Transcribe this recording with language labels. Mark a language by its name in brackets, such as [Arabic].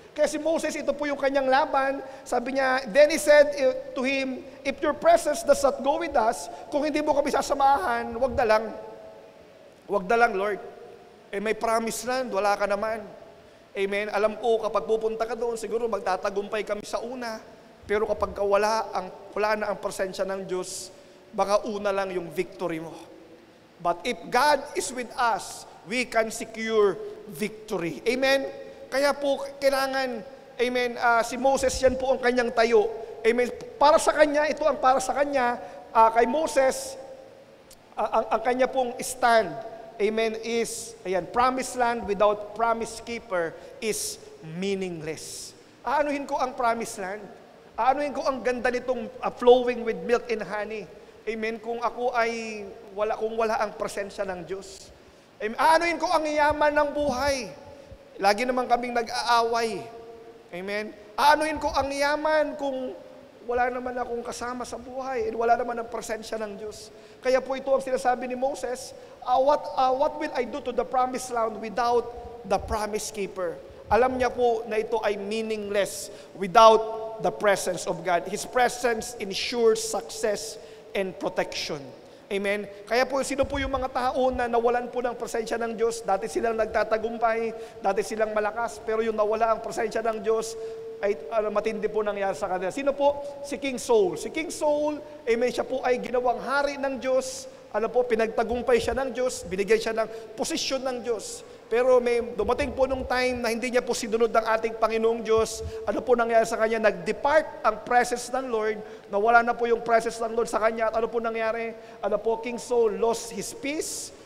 [Filipino] Kaya si Moses, ito po yung kanyang laban. Sabi niya, [English] then he said to him, if your presence does not go with us, [Filipino] kung hindi mo kami sasamahan, wag na lang. Wag na lang, Lord. May promise land, wala ka naman. Amen? Alam ko, kapag pupunta ka doon, siguro magtatagumpay kami sa una. Pero kapag wala na ang presensya ng Diyos, baka una lang yung victory mo. [English] But if God is with us, we can secure victory. Amen? [Filipino] Kaya po, kailangan, amen, si Moses, yan po ang kanyang tayo. Amen? Para sa kanya, ito ang para sa kanya, kay Moses, ang kanya pong stand, amen, is, [English] promised land without promise keeper is meaningless. [Filipino] Aanuhin ko ang promised land. Aanuhin ko ang ganda nitong flowing with milk and honey. Amen. Kung ako ay wala ang presensya ng Diyos. Amen. Aanuhin ko ang yaman ng buhay. Lagi naman kaming nag-aaway. Amen. Aanuhin ko ang yaman kung wala naman akong kasama sa buhay and wala naman ang presensya ng Diyos. Kaya po ito ang sinasabi ni Moses, [English] what will I do to the promised land without the promise keeper? [Filipino] Alam niya po na ito ay meaningless without [English] the presence of God. His presence ensures success and protection. Amen? [Filipino] Kaya po, sino po yung mga tao na nawalan po ng presensya ng Diyos? Dati silang nagtatagumpay, dati silang malakas, pero yung nawala ang presensya ng Diyos, ay matindi po nangyari sa kanila. Sino po? Si King Saul. Si King Saul, amen, siya po ay ginawang hari ng Diyos. Pinagtagumpay siya ng Diyos, binigay siya ng posisyon ng Diyos. Pero may dumating po nung time na hindi niya po sinunod ng ating Panginoong Diyos. Ano po nangyari sa kanya? Nag-depart ang presence ng Lord. Nawala na po yung presence ng Lord sa kanya. At ano po nangyari? [English] King Saul lost his peace.